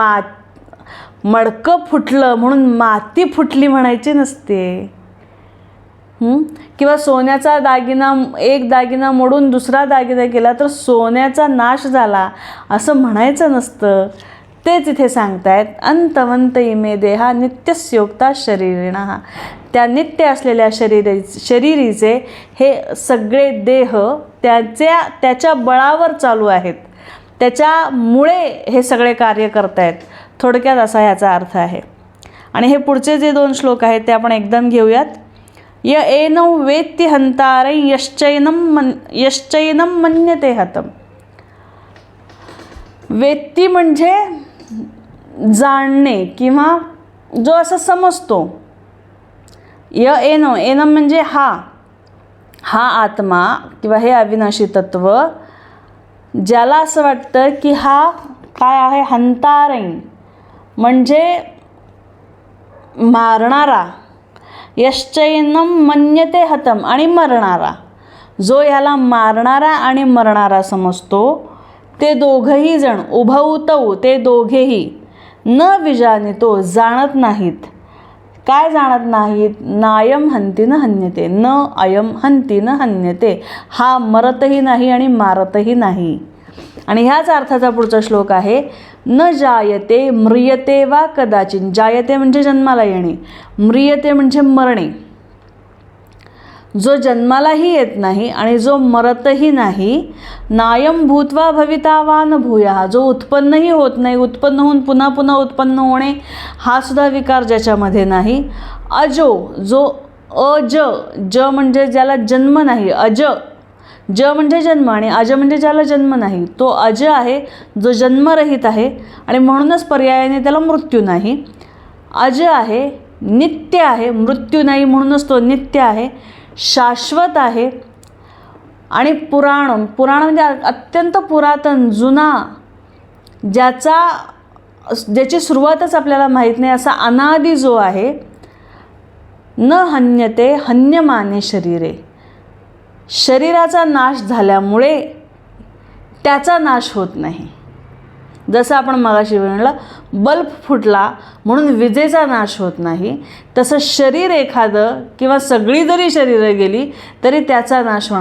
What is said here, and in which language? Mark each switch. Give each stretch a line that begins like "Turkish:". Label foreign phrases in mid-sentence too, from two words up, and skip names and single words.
Marathi: मडकं फुटलं म्हणून माती फुटली म्हणायची नसते. किंवा सोन्याचा दागिना, एक दागिना मोडून दुसरा दागिना केला तर सोन्याचा नाश झाला असं म्हणायचं नसतं. तेच इथे सांगतायत,
Sanskrit: अंतवंत इमे देहा नित्यस्योक्ता शरीरिणः.
Marathi: त्या नित्य असलेल्या शरीरीचे हे सगळे देह त्याच्या बळावर चालू आहेत, त्याच्यामुळे हे सगळे कार्य करतायत. थोडक्यात असा ह्याचा अर्थ आहे. आणि हे पुढचे जे 2 श्लोक आहेत ते आपण एकदम घेऊयात.
Sanskrit: य एनौ वेत्ति हंतारै यश्चैनं मन्यते हतम.
Marathi: वेत्ती म्हणजे जाणणे किंवा जो असं समजतो.
Sanskrit: य एनो,
Marathi: एनम म्हणजे हा आत्मा किंवा हे अविनाशी तत्व, ज्याला असं वाटतं की हा काय आहे, हंतारै म्हणजे मारणारा,
Sanskrit: यश्चैनं मन्यते हतम आणि मरणारा.
Marathi: जो ह्याला मारणारा आणि मरणारा समजतो ते दोघंही जण,
Sanskrit: उभौ तौ
Marathi: ते दोघेही,
Sanskrit: न विजानितो
Marathi: जाणत नाहीत. काय जाणत नाहीत?
Sanskrit: नायम हंती न हन्यते, न अयम हंती न हन्यते.
Marathi: हा मरतही नाही आणि मारतही नाही. आणि ह्याच अर्थाचा पुढचा श्लोक आहे,
Sanskrit: न जायते म्रियते वा कदाचित.
Marathi: जायते म्हणजे जन्माला येणे, म्रियते म्हणजे मरणे. जो जन्मालाही येत नाही आणि जो मरतही नाही.
Sanskrit: नायम भूत्वा भविता वा न भूयः,
Marathi: जो उत्पन्नही होत नाही, उत्पन्न होऊन पुन्हा पुन्हा उत्पन्न होणे हा सुद्धा विकार ज्याच्यामध्ये नाही. अजो, जो अज, ज म्हणजे ज्याला जन्म नाही, अज, ज म्हणजे जन्म आणि अज म्हणजे ज्याला जन्म नाही, तो अज आहे, जो जन्मरहित आहे आणि म्हणूनच पर्यायाने त्याला मृत्यू नाही. अज आहे, नित्य आहे, मृत्यू नाही म्हणूनच तो नित्य आहे, शाश्वत आहे. आणि पुराण, पुराण म्हणजे अत्यंत पुरातन, जुना, ज्याची सुरुवातच आपल्याला माहीत नाही असा अनादि जो आहे.
Sanskrit: न हन्यते हन्यमाने शरीरे,
Marathi: शरीराचा नाश झाल्यामुळे त्याचा नाश होत नाही. जसं आपण मगाशी म्हणलं, बल्ब फुटला म्हणून विजेचा नाश होत नाही, तसं शरीर एखादं किंवा सगळी जरी शरीरं गेली तरी त्याचा नाश होणार.